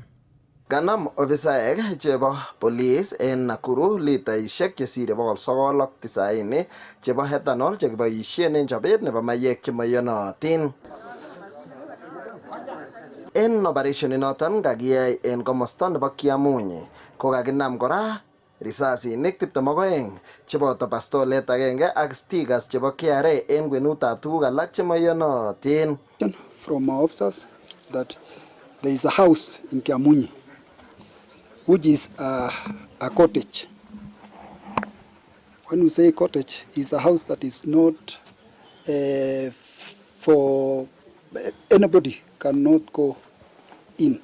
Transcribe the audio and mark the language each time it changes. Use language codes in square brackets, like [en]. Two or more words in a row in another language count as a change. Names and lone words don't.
[kln] Kanam ofisaek chebo police en Nakuru litaishek chesire 990 chebo ethanol chekiboisien en chobet nebo mayek chemoyonotin. En operation inoton kakiyai en komosta nebo Kiamunyi kokakinam kora risasinik 22 cheboto pastolet agenge ak stickers chebo KRA en kwenutab tuguk alak chemoyonotin. [en] From our officers that there is a house in Kiamunyi which is a cottage. When we say cottage, it's a house that is not for anybody cannot go in.